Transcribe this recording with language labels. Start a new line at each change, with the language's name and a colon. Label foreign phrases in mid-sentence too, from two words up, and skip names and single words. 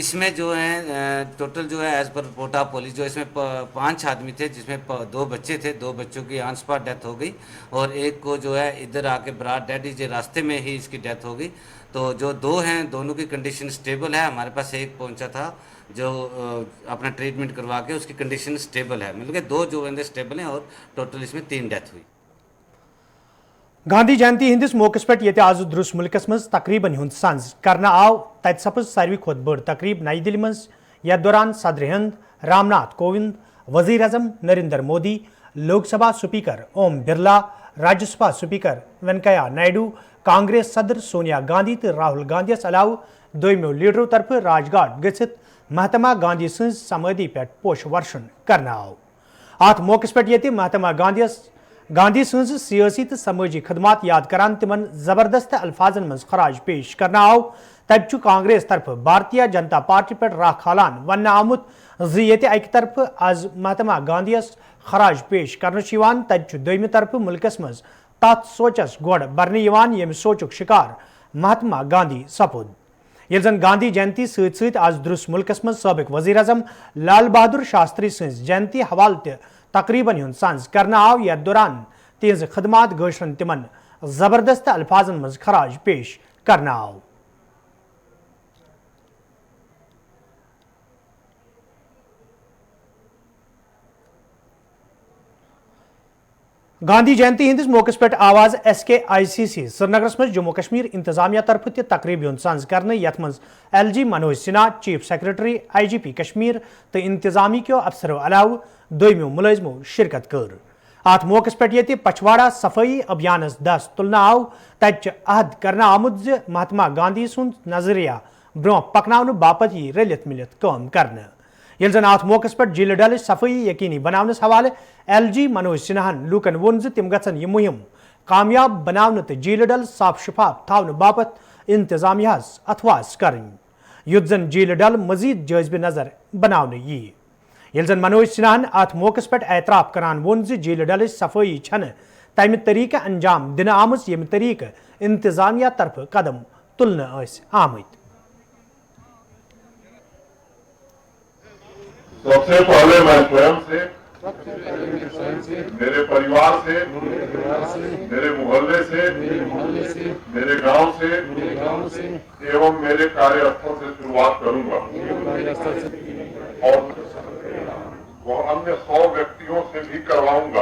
Hindi: इसमें जो है टोटल जो है
English: as per report of police
Hindi: जो इसमें 5 आदमी थे, जिसमें 2 बच्चे थे, 2 बच्चों की
English: on spot death
Hindi: हो गई और एक को जो है इधर आके
English: brought dead
Hindi: रास्ते में ही इसकी डेथ हो गई। तो जो 2 हैं दोनों की
English: condition stable
Hindi: है। हमारे पास एक पहुंचा था जो अपना ट्रीटमेंट करवा के उसकी कंडीशन स्टेबल है, मतलब कि 2 जो बंदे स्टेबल हैं और टोटल इसमें 3 डेथ हुई।
Kashmiri: गांधी जयंती हिंदिस मौके पे ये आज दुरुस मुल्कस मज तकरीबन हुंद संज करना आव। तत सपज सारवी खोत बड़ तकरीब नई दिल्ली मज यथ दौरान सदर हिंद रामनाथ कोविंद, वजीर अजम नरेंद्र मोदी, लोकसभा स्पीकर ओम बिरला, राज्यसभा स्पीकर वेंकैया नायडू, कांग्रेस सदर सोनिया गांधी तो राहुल गांधी अलाव दोयमो लीडरों तरफ राजघाट गसित महात्मा गांधी सज समाधि पे पोष वर्षन करना आव। अत मौके पे ये महात्मा गांधी सज सियासी तो समाजी खदमात याद करान तिमन जबरदस्त अल्फाजन मज खराज पेश करना आव। तब कांग्रेस तरफ भारतीय जनता पार्टी पे राख खालान वन आमुत ये अक तरफ आज महात्मा गांधी खराज पेश कर तब दोयमि तरफ मुल्कस मज तथ सोचस गोड़ बरने यम सोचुक शिकार महात्मा गांधी सपुद। ये जन गांधी जयंती सत आज दुरुस मुल्कस मज साबिक वजीर अजम लाल बहादुर शास्त्री सज जयंती हवाल तकरीबन हुंद संज करना आव। यथ दौरान तिहज खदमात गशरन तिमन जबरदस्त अल्फाजन मज खराज पेश करना आव। गांधी जयंती हिंदिस मौके पे आवाज SKICC श्रीनगर मज जम्मू कश्मीर इंतजामिया तरफ तकरीब हुंद संज करने यथ मज LG मनोज सिन्हा
English: chief secretary
Kashmiri: IGP कश्मीर तो इंतजामी के अफसरों अलाव दोयमो मुलाजिमों शिरकत कर। अत मौके पे ये पछवाड़ा सफाई अभियान दस तुलना आव। तत अहद करना आमुद महात्मा गांधी सुंद नजरिया ब्रोह पकन बापत यी रलित मिलित काम करने। ये जन अत मौके पे झील डल सफाई यकीनी बनावनस हवाले LG मनोज सिन्हान लूकन वोन तिम गन यह मुहिम कामयाब बनावन तो झील डल साफ शफाफ थावन बापत इंतजामिया अथवास कर युद्ध जन झील डल मजीद जायजब नजर बनावन यी। ये जन मनोज सिन्हान अत मौके पे एतराफ करान वोन झील डल सफाई छन तमि तरीक अंजाम दिन आमज यम तरीक इंतजामिया तरफ कदम तुलने आमत।
Hindi: सबसे पहले मैं स्वयं से मेरे परिवार से, मेरे मोहल्ले से, मेरे गांव से एवं मेरे कार्यस्थल से शुरुआत और वो अन्य 100 व्यक्तियों से भी करवाऊंगा।